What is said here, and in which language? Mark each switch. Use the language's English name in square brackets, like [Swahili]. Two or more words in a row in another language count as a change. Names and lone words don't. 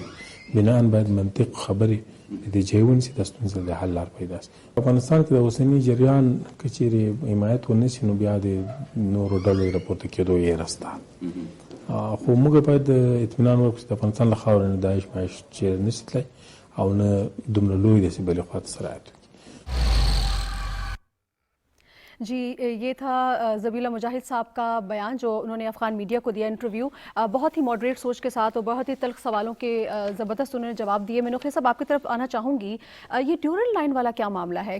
[Pashto] بناً باید منطق خبرې د دې ځای ونیسي، د ستونزې د حل لار پیدا شي. په افغانستان کې د اوسني جریان که چیرې حمایت ونه شي، نو بیا د نورو ډلو د راپورته کېدو ویره شته. خو موږ باید اطمینان ورکړو چې د افغانستان له خاورې نه داعش مایش چیرې نشي تللی، او نه دومره لوی داسې بلې خواته سرایت وکړي. [Urdu] جی یہ تھا ذبیح اللہ مجاہد صاحب کا بیان جو انہوں نے افغان میڈیا کو دیا انٹرویو. بہت ہی ماڈریٹ سوچ کے ساتھ اور بہت ہی تلخ سوالوں کے زبردست انہوں نے جواب دیے. میں نقی صاحب آپ کی طرف آنا چاہوں گی، یہ ڈیورنڈ لائن والا کیا معاملہ ہے؟